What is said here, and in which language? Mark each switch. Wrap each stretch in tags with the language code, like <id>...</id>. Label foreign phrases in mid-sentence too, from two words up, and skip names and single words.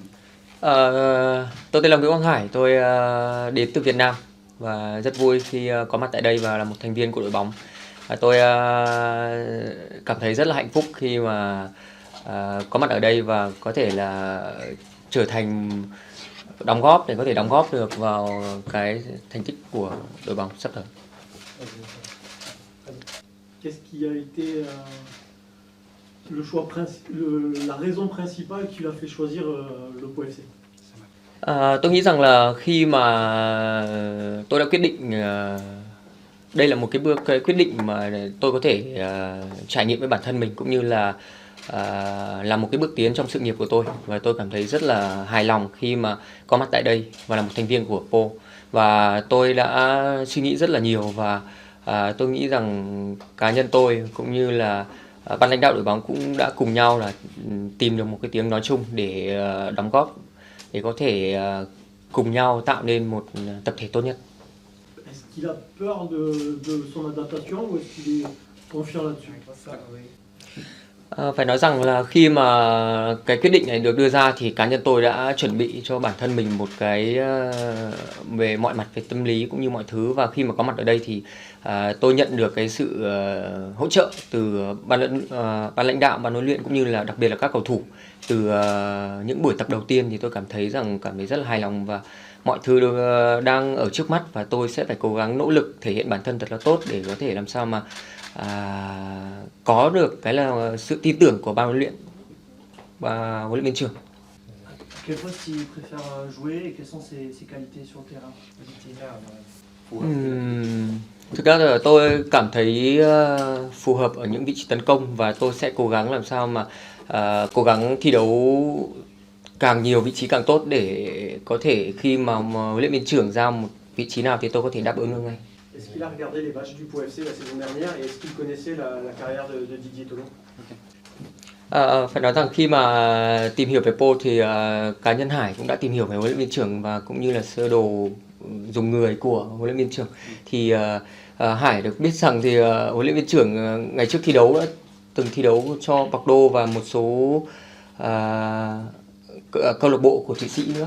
<vi>Tôi tên là Nguyễn Quang Hải, tôi đến từ Việt Nam và rất vui khi có mặt tại đây và là một thành viên của đội bóng. Tôi cảm thấy rất là hạnh phúc khi mà có mặt ở đây và có thể là trở thành để có thể đóng góp được vào cái thành tích của đội bóng sắp tới.</vi> <fr>Qu'est-ce qui a été la raison principale qui l'a fait choisir le Pau FC?</fr> <vi>Tôi nghĩ rằng là khi mà tôi đã quyết định đây là một cái quyết định mà tôi có thể trải nghiệm với bản thân mình cũng như là một cái bước tiến trong sự nghiệp của tôi, và tôi cảm thấy rất là hài lòng khi mà có mặt tại đây và là một thành viên của Pau. Và tôi đã suy nghĩ rất là nhiều và tôi nghĩ rằng cá nhân tôi cũng như là ban lãnh đạo đội bóng cũng đã cùng nhau là tìm được một cái tiếng nói chung để đóng góp, để có thể cùng nhau tạo nên một tập thể tốt nhất.</vi> <fr>Est-ce qu'il a peur de son adaptation ou est-ce qu'il est confiant là-dessus?</fr> <vi>Phải nói rằng là khi mà cái quyết định này được đưa ra thì cá nhân tôi đã chuẩn bị cho bản thân mình một cái về mọi mặt về tâm lý cũng như mọi thứ, và khi mà có mặt ở đây thì tôi nhận được cái sự hỗ trợ từ ban lãnh đạo, ban huấn luyện cũng như là đặc biệt là các cầu thủ từ những buổi tập đầu tiên, thì tôi cảm thấy rất là hài lòng và mọi thứ đang ở trước mắt, và tôi sẽ phải cố gắng nỗ lực thể hiện bản thân thật là tốt để có thể làm sao mà có được cái là sự tin tưởng của ban huấn luyện và huấn luyện viên trưởng.</vi> <fr>Quel poste il préfère jouer et quelles sont ses qualités sur le terrain?</fr> <vi>Thực ra là tôi cảm thấy phù hợp ở những vị trí tấn công, và tôi sẽ cố gắng làm sao mà cố gắng thi đấu càng nhiều vị trí càng tốt để có thể khi mà huấn luyện viên trưởng giao một vị trí nào thì tôi có thể đáp ứng được ngay.</vi> <fr>Est-ce qu'il a regardé les matchs du Pau FC la saison dernière et est-ce qu'il connaissait la carrière de Didier Tholon?</fr> <vi>Phải nói rằng khi mà tìm hiểu về Pau thì cá nhân Hải cũng đã tìm hiểu về huấn luyện viên trưởng và cũng như là sơ đồ dùng người của huấn luyện viên trưởng. Thì Hải được biết rằng thì huấn luyện viên trưởng ngày trước thi đấu đã từng thi đấu cho Bordeaux và một số câu lạc bộ của Thụy Sĩ nữa.</vi>